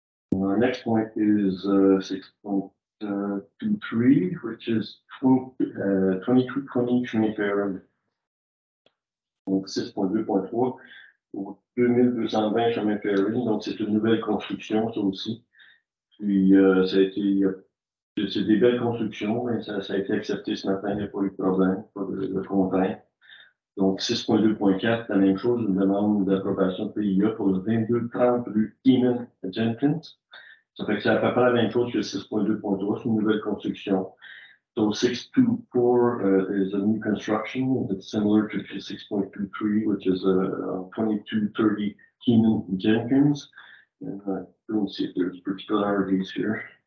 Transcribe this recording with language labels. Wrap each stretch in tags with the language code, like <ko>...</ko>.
<en>And our next point is 6.23, which is 2220 Fair.</en> <fr>Donc 6.2.3 pour 2220 chemin Ferry, donc c'est une nouvelle construction, ça aussi. Puis ça a été, c'est des belles constructions, mais ça a été accepté ce matin, il n'y a pas eu de problème, pas de contrainte. Donc 6.2.4, la même chose, une demande d'approbation de PIA pour le 2230 rue Keenan Jenkins. Ça fait que c'est à peu près la même chose que 6.2.3, c'est une nouvelle construction.</fr> <en>So 624 is a new construction. It's similar to 6.23, which is a 2230 Keenan Jenkins. And I don't see if there's particularities here.</en>